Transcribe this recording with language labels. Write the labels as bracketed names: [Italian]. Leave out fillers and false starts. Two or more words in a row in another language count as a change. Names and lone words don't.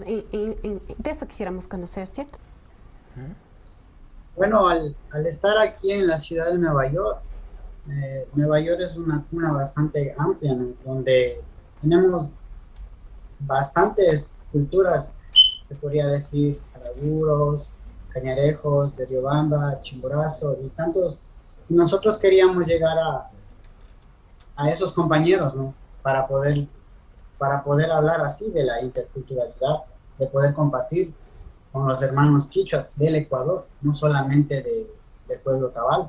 [Spanish] De eso quisiéramos conocer, ¿cierto? Bueno, al estar aquí en la ciudad de Nueva York es una cuna bastante amplia, ¿no? Donde tenemos bastantes culturas, se podría decir, saraguros, cañarejos, de Riobamba, Chimborazo y tantos. Y nosotros queríamos llegar a esos compañeros, ¿no? Para poder hablar así de la interculturalidad, de poder compartir con los hermanos quichuas del Ecuador, no solamente del pueblo tabal.